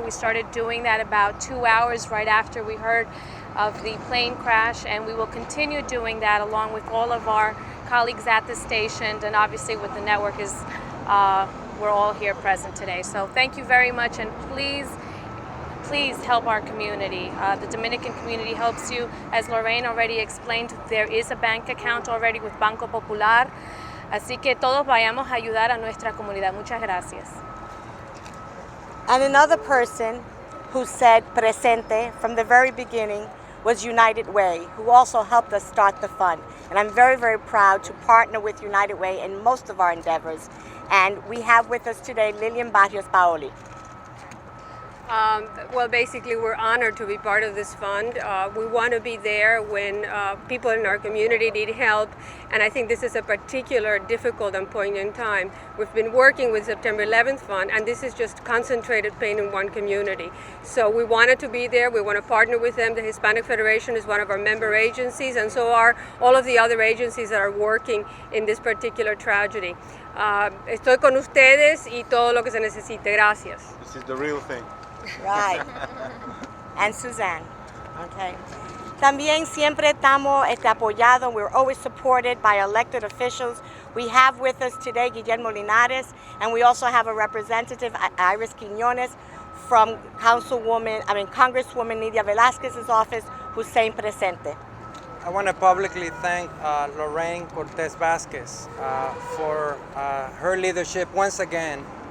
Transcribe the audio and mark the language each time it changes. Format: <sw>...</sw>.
<en>We started doing that about 2 hours right after we heard of the plane crash, and we will continue doing that along with all of our colleagues at the station, and obviously with the network is we're all here present today. So thank you very much, and please help our community. The Dominican community helps you. As Lorraine already explained, there is a bank account already with Banco Popular.</en> <es>Así que todos vayamos a ayudar a nuestra comunidad. Muchas gracias.</es> <en>And another person who said presente from the very beginning was United Way, who also helped us start the fund. And I'm very, very proud to partner with United Way in most of our endeavors. And we have with us today Lilian Barrios Paoli. Well, basically, we're honored to be part of this fund. We want to be there when people in our community need help, and I think this is a particular difficult and poignant time. We've been working with September 11th Fund, and this is just concentrated pain in one community. So we wanted to be there. We want to partner with them. The Hispanic Federation is one of our member agencies, and so are all of the other agencies that are working in this particular tragedy.</en> <es>Estoy con ustedes y todo lo que se necesite. Gracias.</es> <en>This is the real thing. Right. And Suzanne. Okay.</en> <es>También siempre estamos apoyados.</es> <en>We're always supported by elected officials. We have with us today Guillermo Linares, and we also have a representative, Iris Quiñones, from Congresswoman Nidia Velázquez's office, who's saying presente. I want to publicly thank Lorraine Cortez Vasquez for her leadership once again.</en>